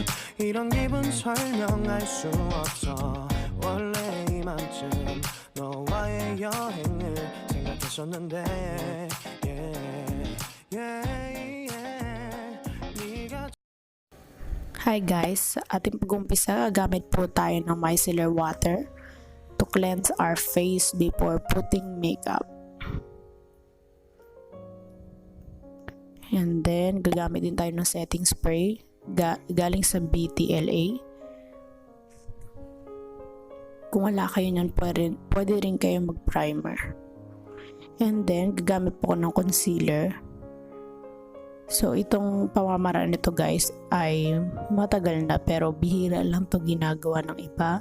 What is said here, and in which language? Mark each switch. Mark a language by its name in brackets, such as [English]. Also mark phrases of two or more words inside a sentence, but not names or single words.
[Korean] 이런 기분 설명할 수 없어. 원래 이맘쯤 너와의 여행을 생각했었는데 네가... [English] Hi guys, [Filipino] sa ating pag-umpisa, gamit po tayo ng micellar water [English] to cleanse our face before putting makeup. And then, [Filipino] gagamit din tayo ng [English] setting spray [Filipino] galing sa BTLA. Kung wala kayo nyan, pwede rin kayo mag-primer. [English] And then, [Filipino] gagamit po ko ng concealer. So, itong pamamaraan nito guys ay matagal na pero bihira lang to ginagawa ng iba.